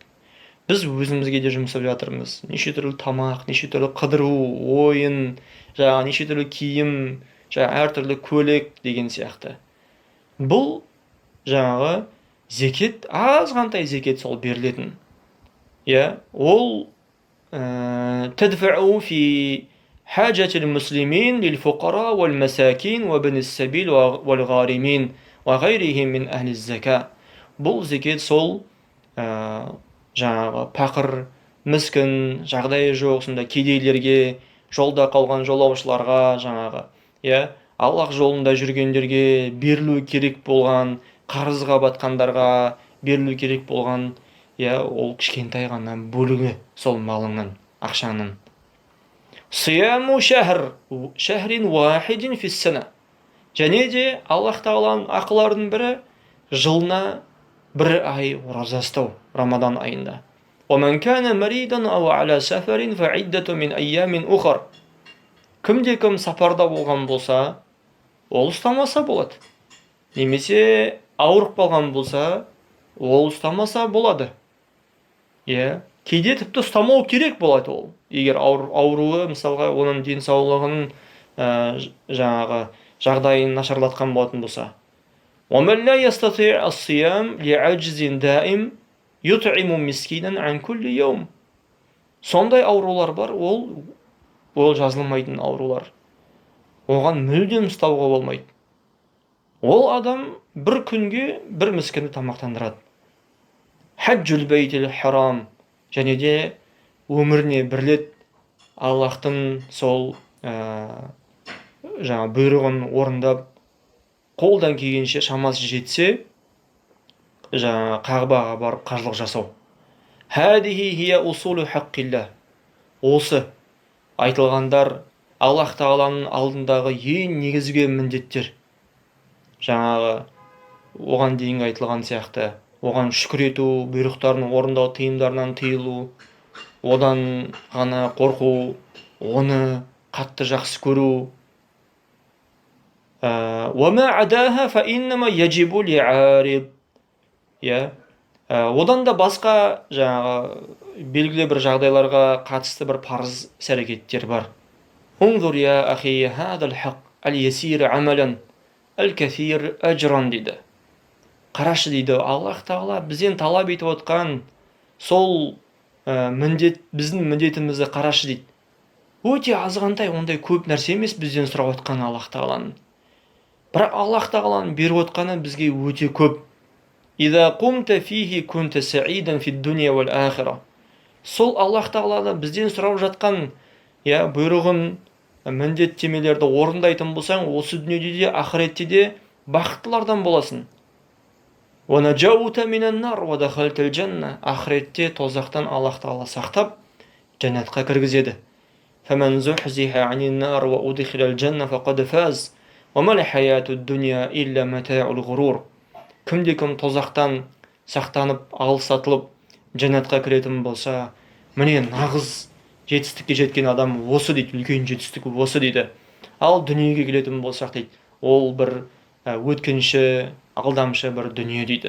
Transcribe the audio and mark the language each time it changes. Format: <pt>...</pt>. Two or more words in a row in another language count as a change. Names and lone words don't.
<kk>Біз өзімізге де жұмсап жатырмыз. Неше түрлі тамақ, неше түрлі қыдыру, ойын, неше түрлі киім, әртүрлі көлік деген сияқты. Бұл жаңағы зекет, азғантай зекет сол берілетін.</kk> <ar>Ол تدفع في حاجة المسلمين للفقراء والمساكين وابن السبيل والغارمين وغيرهم من أهل الزكاة.</ar> <kk>Бұл зекет сол жаңағы пақыр, міскін, жағдайы жоқ сонда кедейлерге, жолда қалған жолаушыларға жаңағы, иә, Аллах жолында жүргендерге берілу керек болған, қарызға батқандарға берілу керек болған, иә, ол кішкентай ғана бөлігі сол малыңнан, ақшаңның.</kk> <ar>صيام شهر واحد في السنة.</ar> <kk>Және де Аллах тағаланың ақыларының бірі жылына бір ай ораза ұстау, Рамадан айында.</kk> <ar>وَمَنْ كَانَ مَرِيدًا أَوْ عَلَى سَفَرٍ فَعِدَّةٌ مِنْ أَيَّامٍ أُخَرَ.</ar> <kk>Кімде-кім сапарда болған болса, ол ұстамаса болады. Немесе ауырып қалған болса, ол ұстамаса болады. Иә, кейде тіпті ұстамау керек болады ол. Егер ауруы, мысалға, оның денсаулығының жаңағы жағдайын нашарлатқан болатын болса.</kk> <ar>وَمَنْ لَا يَسْتَطِيعُ الصِّيَامَ لِعَجْزٍ دَائِمٍ يُطْعِمُ مِسْكِينًا عَنْ كُلِّ يَوْمٍ.</ar> <kk>Сондай аурулар бар, ол жазылмайтын аурулар. Оған мүлдем ұстауға болмайды. Ол адам бір күнге бір міскінді тамақтандырады.</kk> <ar>حج البيت الحرام.</ar> <kk>Және де өміріне бір рет Аллахтың сол жаңа бұйрығын орындап, қолдан келгенше шамасы жетсе, жаңа Қағбаға барып қажылық жасау.</kk> <ar>هذه هي أصول حق الله.</ar> <kk>Осы айтылғандар Аллах тағаланың алдындағы ең негізгі міндеттер. Жаңағы оған дейін айтылған сияқты, оған шүкір ету, бұйрықтарын орындау, тыйымдарынан тыйылу, одан ғана қорқу, оны қатты жақсы көру.</kk> <ar>وَمَا عَدَاهَا فَإِنَّمَا يَجِبُ لِعَارِضٍ.</ar> <kk>Одан да басқа жаңағы белгілі бір жағдайларға қатысты бір парыз іс-әрекеттер бар.</kk> <ar>انظر يا أخي هذا الحق اليسير عملا الكثير أجرا дейді.</ar> <kk>Қарашы дейді, Аллах тағала бізден талап етіп отқан сол міндет, біздің міндетімізді қарашы дейді. Өте азғантай, ондай көп нәрсе емес бізден сұрап отқан Аллах тағаланың. Бірақ Аллах тағаланың беріп отқаны бізге өте көп.</kk> <ar>إذا قمت فيه كنت سعيدا في الدنيا والآخرة.</ar> <kk>Сол Аллах тағаланы бізден сұрап жатқан бұйрығын, міндеттемелерді орындайтын болсаң, осы дүниеде де, ақыретте де бақыттылардан боласың.</kk> <ar>ونجوت من النار ودخلت الجنة.</ar> <kk>Ақыретте тозақтан Аллах тағала сақтап, жәннатқа кіргізеді.</kk> <ar>فمن زحزح عن النار وأدخل الجنة فقد فاز. وما الحياة الدنيا إلا متاع الغرور.</ar> <kk>Кімде-кім тозақтан сақтанып, алсатылып, жәннатқа кіретін болса, міне нағыз жетістікке жеткен адам осы дейді, үлкен жетістік осы дейді. Ал дүниеге келетін болсақ дейді, ол бір өткінші, алдамшы бір дүние дейді.</kk>